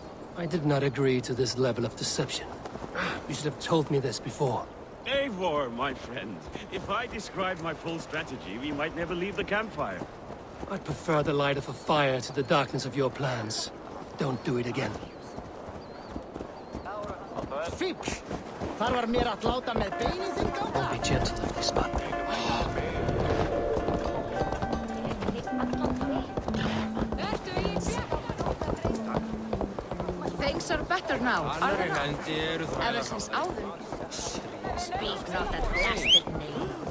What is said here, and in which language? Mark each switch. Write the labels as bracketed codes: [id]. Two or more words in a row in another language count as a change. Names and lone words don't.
[en] I did not agree to this level of deception. You should have told me this before. Eivor, my friend. If I described my full strategy, we might never leave the campfire. I'd prefer the light of a fire to the darkness of your plans. Don't do it again. [is] Fíbl! Þar var mér að láta með beinið þinn ganga. [en] Don't be gentle if they spot me. Things are better now, are they not? Ever since Alden. Speak not that blasted name.